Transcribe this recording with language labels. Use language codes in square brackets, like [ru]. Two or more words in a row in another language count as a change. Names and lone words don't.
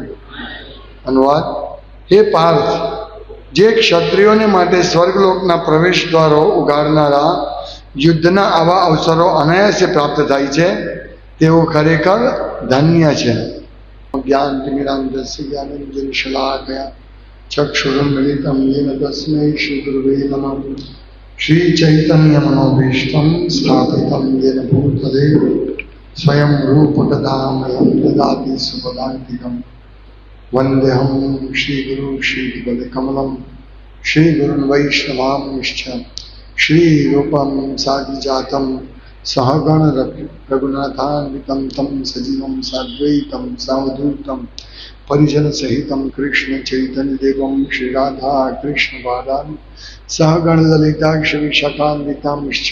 [gu] અનુવાદ હે પાર્થ જે ક્ષત્રિયોને માટે સ્વર્ગલોકના પ્રવેશ દ્વારો ઉગાડનારા યુદ્ધના આવા અવસરો અનાયાસે પ્રાપ્ત થાય છે તેઓ ખરેખર ધન્ય છે. [sa] ज्ञानतिमिरांधस्य ज्ञानंजनशलाकया ચક્ષુરુન્મિલિतं येन तस्मै श्रीगुरुवे नमः. श्रीचैतन्यमनोभीष्टं स्थापितं येन भूतले स्वयं रूपकदामयं ददाति सुपदान्तिकं. वन्देऽहं श्रीगुरुं श्रीपदकमलं श्रीगुरुन् वैष्णवांश्च श्रीरूपं साग्रजातं सहगण रघुनाथान्वितं तं सजीवं साद्वैतं सावधूतं परिजन सहितं कृष्ण चैतन्य देवं श्री राधा कृष्ण बालान् सहगण ललिता विशाखान्वितांश्च.